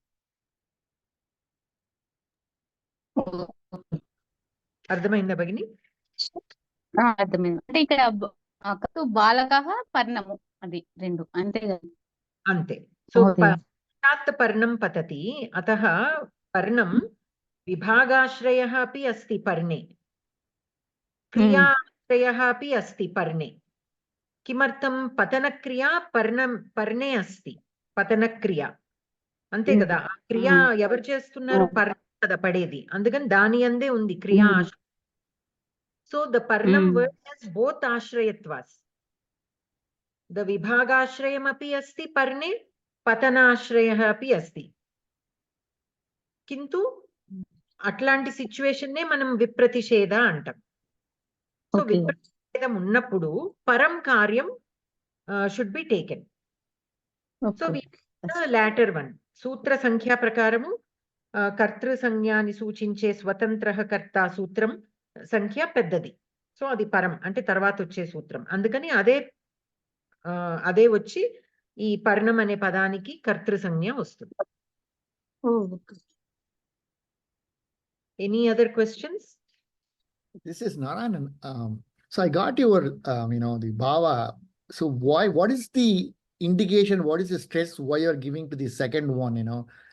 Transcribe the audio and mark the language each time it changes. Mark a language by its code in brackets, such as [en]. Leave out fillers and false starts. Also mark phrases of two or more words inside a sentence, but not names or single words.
[te] అర్థమైందా భగిని? అర్థమైంది. అంటే ఇక్కడ బాలక పర్ణము అది రెండు అంతే కదా? [sa] అంతే. సో పర్ణం పతతి, అతః పర్ణం విభాగాశ్రయः अपि अस्ति पर्णे, क्रियाश्रयः अपि अस्ति पर्णे. किमर्थं? పతనక్రియ పర్ణే अस्ति. [te] పతనక్రియ అంతే కదా, ఆ క్రియ ఎవరు చేస్తున్నారు? పర్ణం కదా పడేది, అందుకని దాని అందే ఉంది క్రియా. [en] So the parnam word has both ashrayatvas. [sa] ద విభాగాశ్రయం అపి అస్తి పర్ణే, పతనాశ్రయः अपि अस्ति. [te] కింటు అట్లాంటి సిచ్యువేషన్ నే మనం విప్రతిషేధ అంటాం. సో విప్రతిషేధం ఉన్నప్పుడు పరం కార్యం [en] should be taken. so later one [te] సూత్ర సంఖ్యా ప్రకారము కర్తృ సంజ్ఞాని సూచించే స్వతంత్ర కర్త సూత్రం సంఖ్య పెద్దది. సో అది పరం అంటే తర్వాత వచ్చే సూత్రం, అందుకని అదే వచ్చి ఈ పర్ణం అనే పదానికి కర్తృ సంజ్ఞ వస్తుంది. [en] Any other questions? This is Narayanan. So I got your, the bhava. So what is the indication? What is the stress? Why you are giving to the second one?